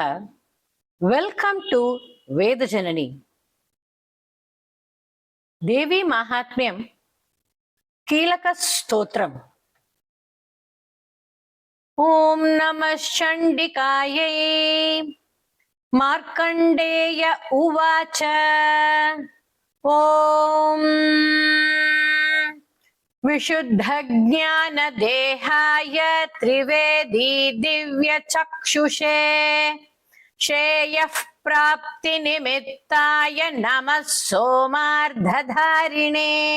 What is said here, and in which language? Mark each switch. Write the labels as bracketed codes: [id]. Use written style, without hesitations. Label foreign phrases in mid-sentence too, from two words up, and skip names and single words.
[en] Welcome to వేదజనని. [sa] దేవి మాహాత్మ్యం కీలక స్తోత్రం. ఓం నమః చండికాయై. మార్కండేయ ఉవాచ. ఓం विशुद्धज्ञानदेहाय त्रिवेदी दिव्यचक्षुषे श्रेयः प्राप्तिनिमित्ताय नमः सोमार्धधारिणे.